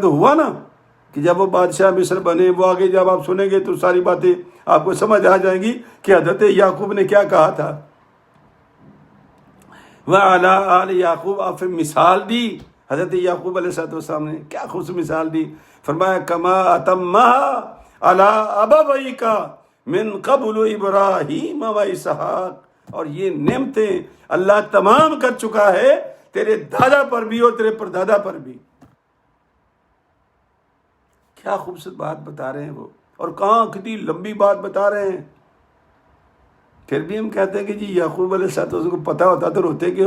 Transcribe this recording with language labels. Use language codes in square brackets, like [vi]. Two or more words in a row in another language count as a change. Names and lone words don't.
[ur] تو ہوا نا کہ جب وہ بادشاہ مصر بنے، وہ آگے جب آپ سنیں گے تو ساری باتیں آپ کو سمجھ آ جائیں گی کہ حضرت یعقوب نے کیا کہا تھا. [ar] وَعَلَىٰ آلِ یعقوب، [ur] آپ پھر مثال دی حضرت یعقوب علیہ السلام نے. کیا خوش مثال دی. فرمایا [ar] کما اتمھا علی ابویک من قبل ابراہیم و اسحاق، [ur] اور یہ نعمتیں اللہ تمام کر چکا ہے تیرے دادا پر بھی اور تیرے پردادا پر بھی. کیا خوبصورت بات بتا رہے ہیں وہ، اور کہاں کتنی لمبی بات بتا رہے ہیں. پھر بھی ہم کہتے ہیں کہ جی یعقوب علیہ السلام کو پتہ ہوتا تو روتے کیوں؟